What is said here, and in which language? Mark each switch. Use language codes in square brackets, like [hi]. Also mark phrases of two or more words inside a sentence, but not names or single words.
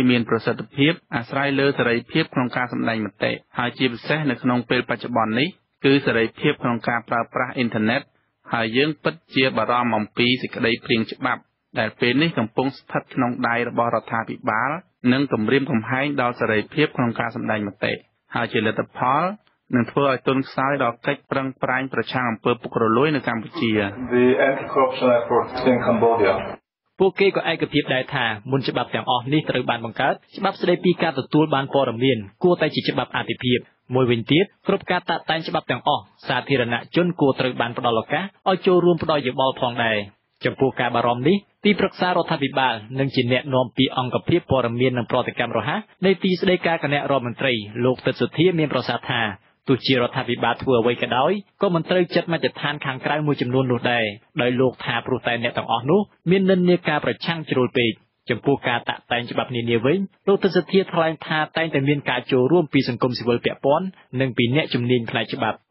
[km] មានប្រសិទ្ធភាពអាស្រ័យលើសេរីភាពក្នុងការសម្ដែងមតិហើយជាពិសេសនៅក្នុងពេលបច្ចុប្បន្ននេះគឺសេរីភាពក្នុងការប្រើប្រាស់អ៊ីនធឺណិតហើយយើងពិតជាបារម្ភអំពីសេចក្តីព្រាងច្បាប់ដែលពេលនេះកំពុងស្ថិតក្នុងដៃរបស់រដ្ឋាភិបាលនិងគំរាមកំហែងដល់សេរីភាពក្នុងការសម្ដែងមតិហើយជាលទ្ធផលនឹងធ្វើឲ្យទន់ខ្សោយដល់កិច្ចប្រឹងប្រែងប្រឆាំងអំពើពុករលួយនៅកម្ពុជា [en] The anti-corruption efforts in Cambodia [km] ពួកគេក៏ឯកភាពដែរថាមុនច្បាប់ទាំងអស់នេះត្រូវបានបង្កើតច្បាប់ស្តីពីការទទួលបានព័ត៌មានគួរតែជាច្បាប់អាទិភាពមួយវិញទៀតគ្រប់ការតាក់តែងច្បាប់ទាំងអស់សាធា រណជនគួរត្រូវបានផ្ដល់ឱកាសឲ្យចូលរួមផ្ដល់យោបល់ផងដែរចំពោះការបារម្ភនេះទីប្រឹក្សារដ្ឋាភិបាលនិងជាអ្នកនាំពាក្យអង្គភាពព័ត៌មាននិងប្រតិកម្មរហ័សនៃទីស្តីការគណៈរដ្ឋមន្ត្រីលោកទិតសុធាមានប្រសាសន៍ថាទោះជារដ្ឋាភិបាលធ្វើអ្វីក៏ដោយក៏មិនត្រូវចាត់មជ្ឈដ្ឋានខាងក្រៅមួយចំនួននោះដែរដោយលោកថាព្រោះតែអ្នកទាំងអស់នោះមាននិន្នាការប្រឆាំងជ្រុលពេកចំពោះការតាក់តែងច្បាប់នានាវិញលោកទិតសុធាថ្លែងថាតែងតែមានការចូលរួមពីសង្គមស៊ីវិលពាក់ព័ន្ធនិងពីអ្នកជំនាញផ្នែកច្បាប់